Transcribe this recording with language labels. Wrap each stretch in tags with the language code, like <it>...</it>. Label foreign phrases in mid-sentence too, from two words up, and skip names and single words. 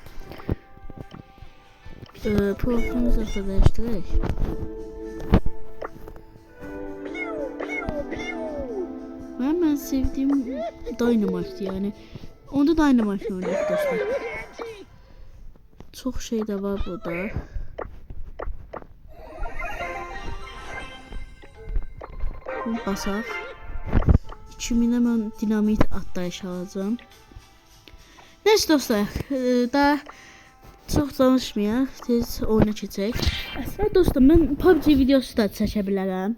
<tr>Profilimizi da değiştirerek. Ben sevdiğim Dynamite yani. Onda Dynamite oynuyor dostlar. Çok şey de var burada.</tr> <az>Basaq. 2000'ə mən dinamit atlayış alacağım. Neyse dostlar, daha çox danışmayaq, tez oyuna keçək. Əslində dostlar, mən PUBG videosu da çəkə bilərəm.</az>